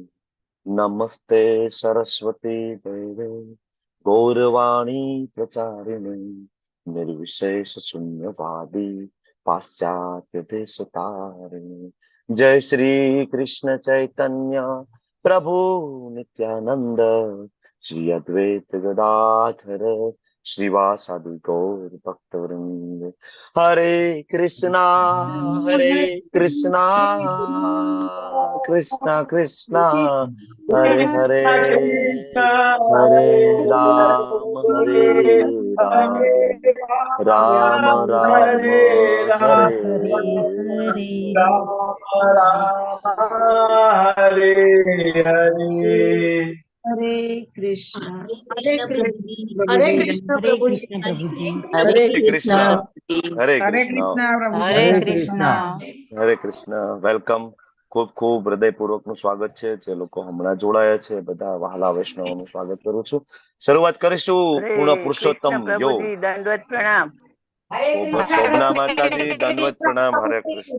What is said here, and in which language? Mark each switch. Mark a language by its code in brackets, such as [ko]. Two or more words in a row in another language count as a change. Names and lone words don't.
[sa] नमस्ते सरस्वती देवे गौरवाणी प्रचारिणे निर्विशेष शून्यवादी पाश्चात्य देशतारिणे। जय श्री कृष्ण चैतन्य प्रभु नित्यानंद श्री अद्वैत गदाधर श्रीवासादि गौर भक्तवृंद। हरे कृष्णा कृष्णा कृष्णा हरे हरे हरे राम राम राम हरे हरे हरे। हरे कृष्ण [gu] હરે કૃષ્ણ પ્રભુજી. [sa] हरे कृष्ण हरे हरे कृष्ण कृष्ण [gu] હરે કૃષ્ણ. વેલકમ. ખૂબ ખૂબ હૃદયપૂર્વક નું સ્વાગત છે. જે લોકો હમણાં જોડાયા છે બધા વહાલા વૈષ્ણવોનું સ્વાગત કરું છું. શરૂઆત કરીશું પૂર્ણ પુરુષોત્તમ યોગ. દંડવત પ્રણામ. શોભના માતાજી, દંડવત પ્રણામ. હરે કૃષ્ણ.